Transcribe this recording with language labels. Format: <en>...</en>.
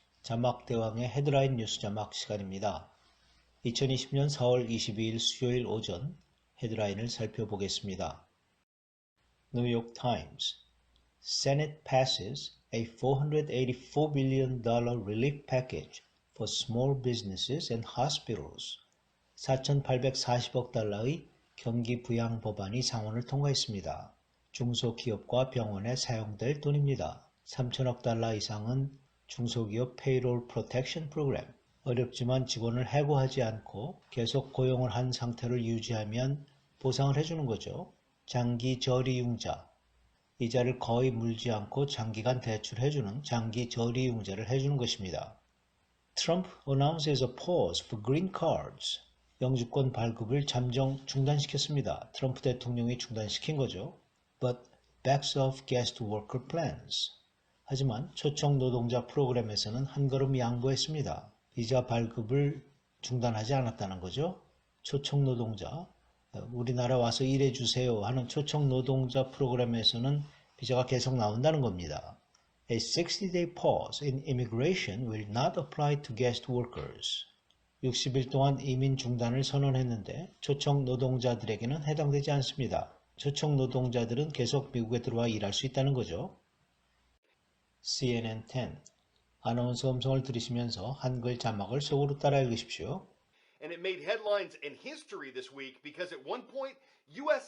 <ko>자막대왕의 헤드라인 뉴스 자막 시간입니다. 2020년 4월 22일 수요일 오전 헤드라인을 살펴보겠습니다.</ko> <en>뉴욕 타임스 Senate passes a $484 billion relief package for small businesses and hospitals.</en> <ko>4,840억 달러의 경기 부양 법안이 상원을 통과했습니다. 중소기업과 병원에 사용될 돈입니다. 3천억 달러 이상은 중소기업 페이롤 프로텍션 프로그램. 어렵지만 직원을 해고하지 않고 계속 고용을 한 상태를 유지하면 보상을 해주는 거죠. 장기 저리융자. 이자를 거의 물지 않고 장기간 대출해주는 장기 저리융자를 해주는 것입니다.</ko> <en>Trump announces a pause for green cards.</en> <ko>영주권 발급을 잠정 중단시켰습니다. 트럼프 대통령이 중단시킨 거죠.</ko> <en>But backs off guest worker plans.</en> <ko>하지만 초청 노동자 프로그램에서는 한 걸음 양보했습니다. 비자 발급을 중단하지 않았다는 거죠. 초청 노동자, 우리나라 와서 일해주세요 하는 초청 노동자 프로그램에서는 비자가 계속 나온다는 겁니다.</ko> <en>A 60-day pause in immigration will not apply to guest workers.</en> <ko>60일 동안 이민 중단을 선언했는데 초청 노동자들에게는 해당되지 않습니다. 초청 노동자들은 계속 미국에 들어와 일할 수 있다는 거죠.</ko> <en>CNN 10.</en> <ko>아나운서 음성을 들으시면서 한글 자막을 속으로 따라 읽으십시오.</ko> <en>And it made headlines and history this week because at one point, U.S.</en>